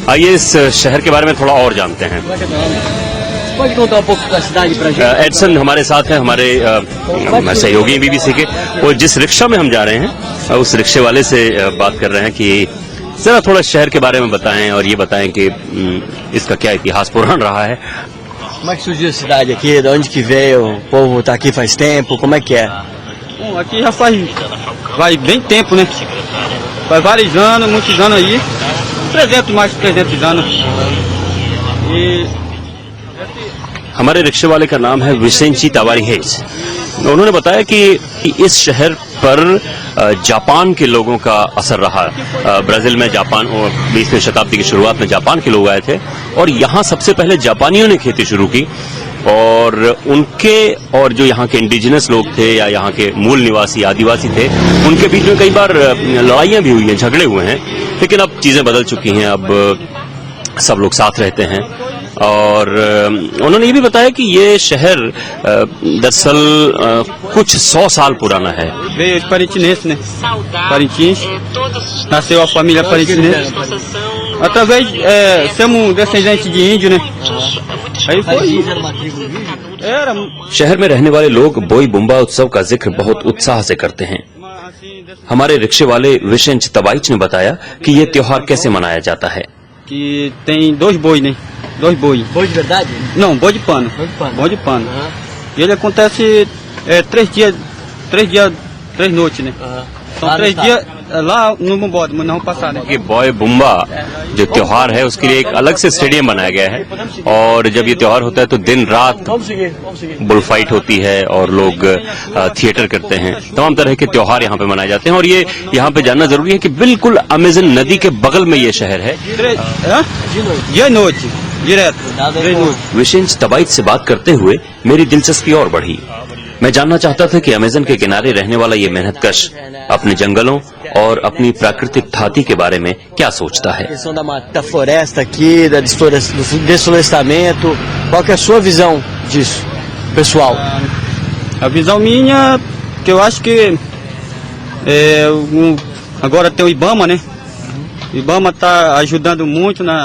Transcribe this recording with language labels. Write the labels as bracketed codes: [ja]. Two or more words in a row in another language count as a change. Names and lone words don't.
[hi] आइए इस शहर के बारे में थोड़ा और जानते हैं। एडसन हमारे साथ हैं, हमारे सहयोगी बीबीसी के। और जिस रिक्शा में हम जा रहे हैं उस रिक्शे वाले से बात कर रहे हैं कि जरा थोड़ा शहर के बारे में बताएं और ये बताएं कि इसका क्या इतिहास पुराना रहा है। [pt] Como é que surgiu a cidade aqui? De onde que veio? O povo tá aqui faz tempo? Como é que é? Bom, aqui já vai bem tempo, né? Faz vários anos, muitos anos aí. 300, mais de 300 anos. E [hi] हमारे रिक्शे वाले का नाम है विसेंची तवारिहेज। उन्होंने बताया कि इस शहर पर जापान के लोगों का असर रहा। ब्राजील में जापान और 20वीं शताब्दी की शुरुआत में जापान के लोग आए थे और यहाँ सबसे पहले जापानियों ने खेती शुरू की और उनके और जो यहाँ के इंडिजिनस लोग थे या यहाँ के मूल निवासी आदिवासी थे, उनके बीच में कई बार लड़ाइयां भी हुई हैं, झगड़े हुए हैं। लेकिन अब चीजें बदल चुकी हैं, अब सब लोग साथ रहते हैं। और उन्होंने ये भी बताया कि ये शहर दरअसल कुछ 100 साल पुराना है। [pt] veio os parintinenses, né? Parintins. Nasceu a família parintinense. Através, somos descendentes de índio, né? Aí foi. Era. [hi] शहर में रहने वाले लोग बोई बुम्बा उत्सव का जिक्र बहुत उत्साह से करते हैं। हमारे रिक्शे वाले विशेंच तबाइच ने बताया कि ये त्योहार कैसे मनाया जाता है। [pt] Que tem 2 bois, né? 2 bois. Boi de verdade? Não, boi de pano. Boi de pano. E ele acontece 3 dias, 3 noites, né? São 3 dias lá no Bumbode, mas não passar, né? [hi] कि बॉय बुम्बा जो त्योहार है उसके लिए एक अलग से स्टेडियम बनाया गया है और जब ये त्योहार होता है तो दिन रात [en] bull fight [hi] होती है और लोग थिएटर करते हैं। तमाम तरह के त्योहार यहाँ पे मनाए जाते हैं और ये यहाँ पे जानना जरूरी है कि बिल्कुल अमेज़न नदी के बगल में ये शहर है। [pt] Dia e noite, direto. 3 noites. [hi] विशेंच तबाइच से बात करते हुए मेरी दिलचस्पी और बढ़ी। मैं जानना चाहता था कि अमेज़न के किनारे रहने वाला ये मेहनतकश अपने जंगलों और अपनी प्राकृतिक धाती के बारे में क्या सोचता है। [pt] A questão da floresta aqui, do desflorestamento. Qual que é a sua visão disso, pessoal? A visão minha, que eu acho que agora tem o Ibama, né? O Ibama está ajudando muito na.